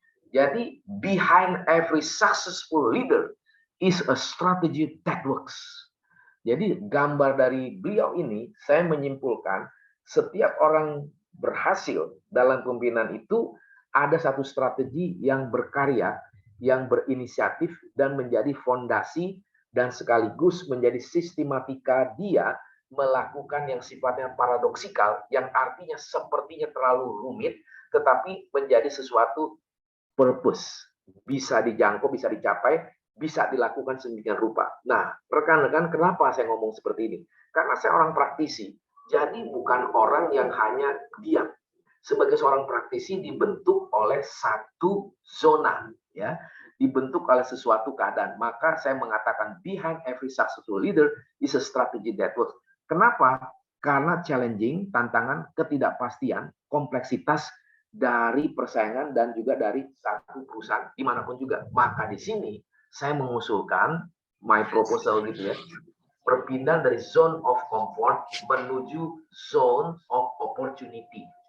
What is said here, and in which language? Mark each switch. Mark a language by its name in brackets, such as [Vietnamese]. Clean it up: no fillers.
[English] Jadi behind every successful leader is a strategy that works. [Indonesian] Jadi gambar dari beliau ini, saya menyimpulkan setiap orang berhasil dalam pemimpinan itu ada satu strategi yang berkarya, yang berinisiatif dan menjadi fondasi dan sekaligus menjadi sistematika dia melakukan yang sifatnya paradoksikal, yang artinya sepertinya terlalu rumit, tetapi menjadi sesuatu purpose, bisa dijangkau, bisa dicapai, bisa dilakukan sedemikian rupa. Nah, rekan-rekan, kenapa saya ngomong seperti ini? Karena saya orang praktisi, jadi bukan orang yang hanya diam. Sebagai seorang praktisi dibentuk oleh satu zona, ya, dibentuk oleh sesuatu keadaan. Maka saya mengatakan [English] behind every successful leader is a strategy that works. [Indonesian] Kenapa? Karena challenging, tantangan, ketidakpastian, kompleksitas dari persaingan dan juga dari satu perusahaan dimanapun juga. Maka di sini saya mengusulkan [English] my proposal [Indonesian] gitu ya, berpindah dari zone of comfort menuju zone of opportunity.